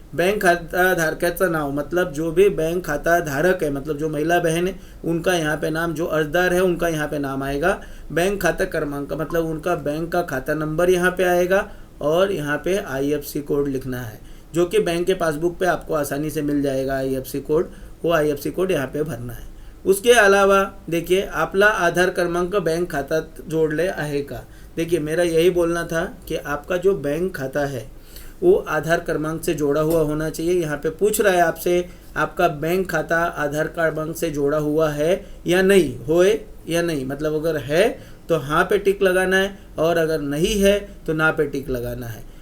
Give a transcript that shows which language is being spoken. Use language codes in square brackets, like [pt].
[mr] Bank खाता धारकाचं नाव, [hi] मतलब जो भी बैंक खाता धारक है, मतलब जो महिला बहन है उनका यहाँ पे नाम, जो अर्जदार है उनका यहाँ पे नाम आएगा। बैंक खाता क्रमांक, मतलब उनका बैंक का खाता नंबर यहाँ पे आएगा, और यहाँ पे IFSC कोड लिखना है, जो कि बैंक के पासबुक पे आपको आसानी से मिल जाएगा IFSC कोड, वो IFSC कोड यहाँ पे भरना है। उसके अलावा देखिए [mr] आपला आधार क्रमांक बैंक खात्यात जोडले आहे का। [hi] देखिए मेरा यही बोलना था कि आपका जो बैंक खाता है वो आधार क्रमांक से जोड़ा हुआ होना चाहिए। यहाँ पे पूछ रहा है आपसे, आपका बैंक खाता आधार क्रमांक से जोड़ा हुआ है या नहीं, होए या नहीं, मतलब अगर है तो हाँ पे टिक लगाना है और अगर नहीं है तो ना पे टिक लगाना है।